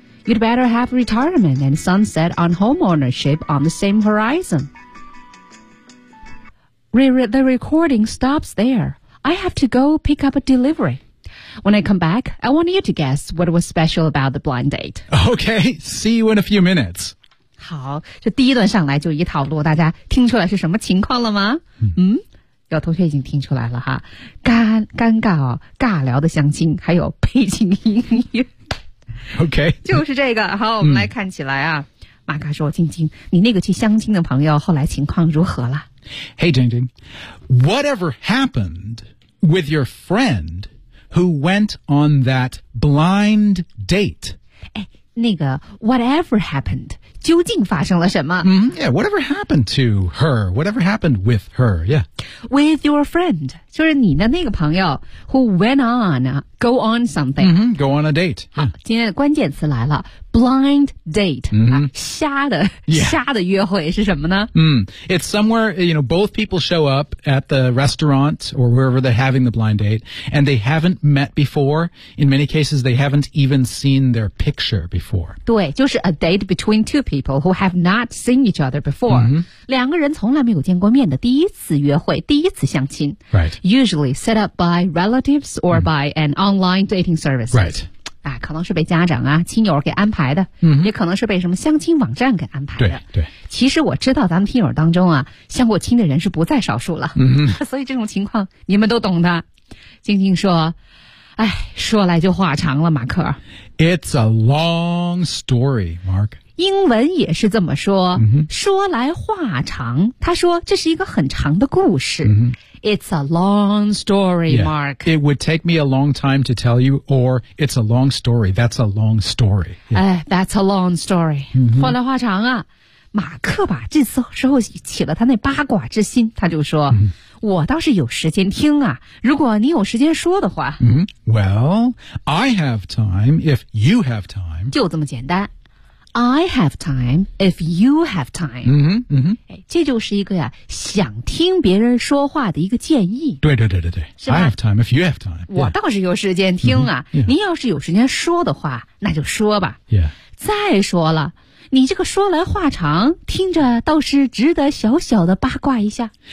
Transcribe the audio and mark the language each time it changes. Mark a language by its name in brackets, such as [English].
[English] You'd better have retirement and sunset on home ownership on the same horizon. The recording stops there. I have to go pick up a delivery. When I come back, I want you to guess what was special about the blind date. Okay, see you in a few minutes. [Chinese] 好，这第一段上来就一套路，大家听出来是什么情况了吗？嗯，有同学已经听出来了哈，尴尬聊的相亲，还有背景音乐。 [English] OK， [Chinese] 就是这个。好，我们来看起来啊，马卡说：“晶晶，你那个去相亲的朋友后来情况如何了 [English] ？”Hey， 晶晶 ，Whatever happened with your friend who went on that blind date？ [Chinese] 哎，那个 [English] Whatever happened， [Chinese] 究竟发生了什么？ [English] Whatever happened to her？ Whatever happened with her？ Yeah， with your friend， [Chinese] 就是你的那个朋友 [English] who went on。Go on something.、 Mm-hmm, go on a date.、 [Chinese] Yeah. 好，今天的关键词来了 ,blind date.、 Mm-hmm. 啊、瞎的、yeah. 瞎的约会是什么呢、 mm. [English] It's somewhere, you know, both people show up at the restaurant or wherever they're having the blind date, and they haven't met before. In many cases, they haven't even seen their picture before. [Chinese] 对，就是 [English] a date between two people who have not seen each other before.、 Mm-hmm. [Chinese] 两个人从来没有见过面的第一次约会，第一次相亲。 [English] Right. Usually set up by relatives or、mm. by an online dating service. Right. [Chinese] 啊、可能是被家长啊亲友给安排的、 mm-hmm. 也可能是被什么相亲网站给安排的。对对。其实我知道咱们听友当中啊相过亲的人是不在少数了。嗯、mm-hmm. 所以这种情况你们都懂的。晶晶说哎说来就话长了马克。 [English] It's a long story, Mark. [Chinese] 英文也是这么说、 mm-hmm. 说来话长他说这是一个很长的故事。嗯、mm-hmm. [English] It's a long story, yeah, Mark. It would take me a long time to tell you, or it's a long story. That's a long story. Yeah. 哎 that's a long story.、 Mm-hmm. [Chinese] 话来话长啊，马克吧，这次时候起了他那八卦之心，他就说、 mm-hmm. 我倒是有时间听啊，如果你有时间说的话。 Mm-hmm. [English] Well, I have time if you have time. [Chinese] 就这么简单。 [English] I have time if you have time. 嗯嗯， [Chinese] 这就是一个呀，想听别人说话的一个建议。对对对对对，是吧 [English] ？I have time if you have time. [Chinese] 我倒是有时间听啊。 Mm-hmm. 您要是有时间说的话，那就说吧。 [English] Yeah. [Chinese] 再说了，你这个说来话长，听着倒是值得小小的八卦一下。